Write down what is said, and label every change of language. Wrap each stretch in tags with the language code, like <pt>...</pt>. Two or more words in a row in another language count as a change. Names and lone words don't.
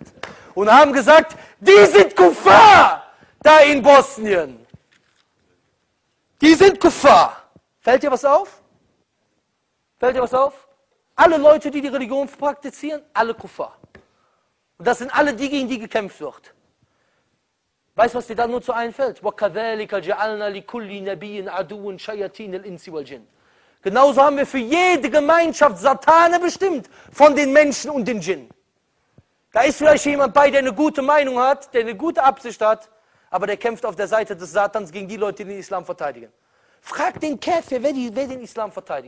<de>Und haben gesagt, die sind Kuffar da in Bosnien. Die sind Kuffar. Fällt dir was auf? Fällt dir was auf? Alle Leute, die die Religion praktizieren, alle Kuffar. Und das sind alle die, gegen die gekämpft wird. Weißt du, was dir dann nur zu einfällt?</de> <ar>وَكَذَلِكَ جَعَلْنَا لِكُلِّ نَبِيٍّ عَدُوًّا شَيَاطِينَ الْإِنسِ وَالْجِنِّ.</ar> <de>Genauso haben wir für jede Gemeinschaft Satane bestimmt, von den Menschen und den Djinn. Da ist vielleicht jemand bei, der eine gute Meinung hat, der eine gute Absicht hat, aber der kämpft auf der Seite des Satans gegen die Leute, die den Islam verteidigen. Frag den Käfer, wer den Islam verteidigt.</de>